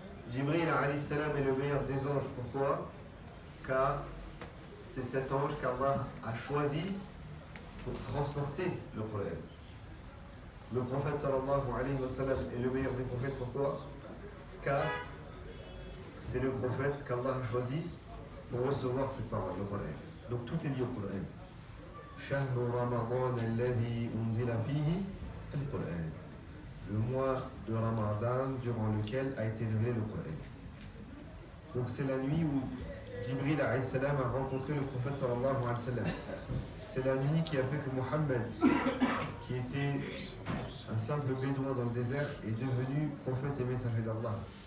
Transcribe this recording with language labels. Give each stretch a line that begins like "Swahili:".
French: Jibril alayhi salam est le meilleur des anges. Pourquoi? Car c'est cet ange qu'Allah a choisi pour transporter le Coran. Le prophète sallallahu alayhi wa sallam est le meilleur des prophètes. Pourquoi? Car c'est le prophète qu'Allah a choisi pour recevoir cette parole, le Coran. Donc tout est lié au Coran.
Arabic: شهر رمضان الذي أنزل فيه القرآن.
French: Le mois de Ramadan durant lequel a été révélé le Coran. Donc c'est la nuit où Jibril alayhi salam a rencontré le prophète sallallahu alayhi wa sallam. C'est la nuit qui a fait que Mohammed, qui était un simple bédouin dans le désert, est devenu prophète et messager d'Allah.